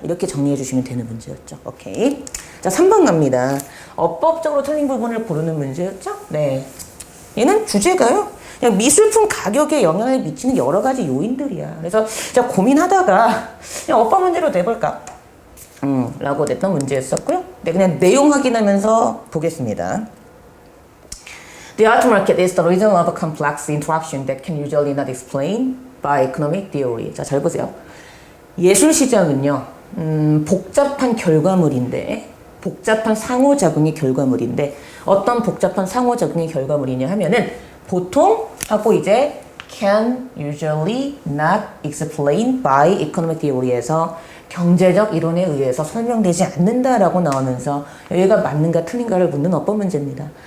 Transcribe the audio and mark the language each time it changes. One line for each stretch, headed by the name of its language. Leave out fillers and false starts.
Korean: 이렇게 정리해 주시면 되는 문제였죠. 오케이. 자, 3번 갑니다. 어법적으로 틀린 부분을 고르는 문제였죠? 네. 얘는 주제가요. 그냥 미술품 가격에 영향을 미치는 여러 가지 요인들이야. 그래서 제가 고민하다가 그냥 오빠 문제로 내볼까? 라고 냈던 문제였었고요. 네, 그냥 내용 확인하면서 보겠습니다.
English: The art market is the result of a complex interaction that can usually not explain by economic theory.
Korean: 자, 잘 보세요. 예술 시장은요, 복잡한 결과물인데, 복잡한 상호작용의 결과물인데, 어떤 복잡한 상호작용의 결과물이냐 하면은, 보통 하고 이제
English: can usually not explain by economic theory
Korean: 에서 경제적 이론에 의해서 설명되지 않는다라고 나오면서 여기가 맞는가 틀린가를 묻는 어법 문제입니다.